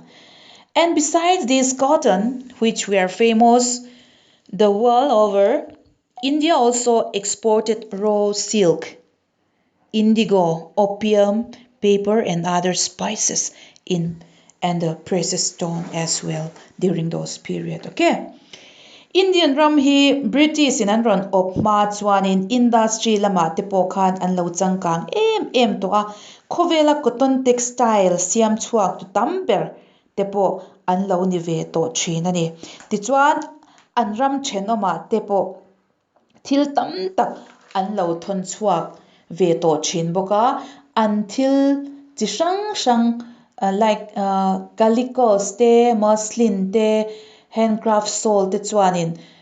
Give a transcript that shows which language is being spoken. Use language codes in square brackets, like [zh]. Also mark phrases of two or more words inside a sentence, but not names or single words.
[en] And besides this cotton, which were famous the world over, India also exported raw silk, indigo, opium, paper, and other spices and the precious stone as well during those period. Okay. [lus] Indian ram hi British in an ron op ma chuan in industry lama te po khan an lo changkang em to a Khowela [en] cotton textile [lus] siam chuak tu tamber te po an lo ni ve to thin ani ti chuan an ram thenoma te po thil tam tak an lo thon chuak ve to thin boka until chi sang like calicos te muslin te [en] handcraft shawl [lus] te chuanin